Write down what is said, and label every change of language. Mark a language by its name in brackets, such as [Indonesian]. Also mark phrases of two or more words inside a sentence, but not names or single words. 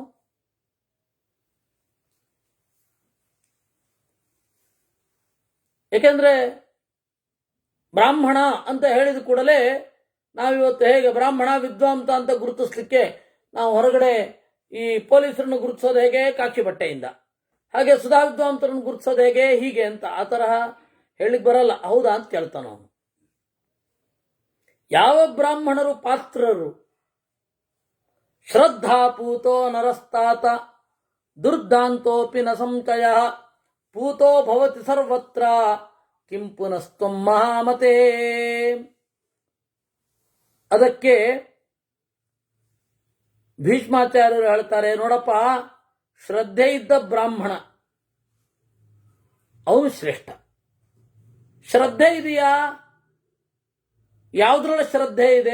[Kannada] ಏಕೆಂದ್ರೆ ಬ್ರಾಹ್ಮಣ ಅಂತ ಹೇಳಿದ ಕೂಡಲೇ ನಾವಿವತ್ತು ಹೇಗೆ ಬ್ರಾಹ್ಮಣ ವಿದ್ವಾಂಸ ಅಂತ ಗುರುತಿಸ್ಲಿಕ್ಕೆ ನಾವು ಹೊರಗಡೆ ಈ ಪೊಲೀಸರನ್ನು ಗುರುತಿಸೋದು ಹೇಗೆ, ಕಾಕಿ ಬಟ್ಟೆಯಿಂದ, ಹಾಗೆ ಸುಧಾ ವಿದ್ವಾಂಸರನ್ನು ಗುರುತಿಸೋದು ಹೇಗೆ, ಹೀಗೆ ಅಂತ ಆ ತರಹ ಹೇಳಿಕ್ ಬರಲ್ಲ. ಹೌದಾ ಅಂತ ಕೇಳ್ತಾನ ಅವನು. ಯಾವ ಬ್ರಾಹ್ಮಣರು ಪಾತ್ರರು? [Sanskrit] ಶ್ರದ್ಧಾಪೂತೋ ನರಸ್ತಾತ ದುರ್ದಾಂತೋಪಿ ನ ಸಂಚಯ ಪೂತೋ ಭವತಿ ಸರ್ವತ್ರ ಕಿಂ ಪುನಸ್ತ್ವಂ ಮಹಾಮತೆ. [Kannada] ಅದಕ್ಕೆ ಭೀಷ್ಮಾಚಾರ್ಯರು ಹೇಳ್ತಾರೆ, ನೋಡಪ್ಪ, ಶ್ರದ್ಧೆ ಇದ್ದ ಬ್ರಾಹ್ಮಣ ಅವನು ಶ್ರೇಷ್ಠ. ಶ್ರದ್ಧೆ ಇದೆಯಾ? ಯಾವುದ್ರೊಳಗೆ ಶ್ರದ್ಧೆ ಇದೆ?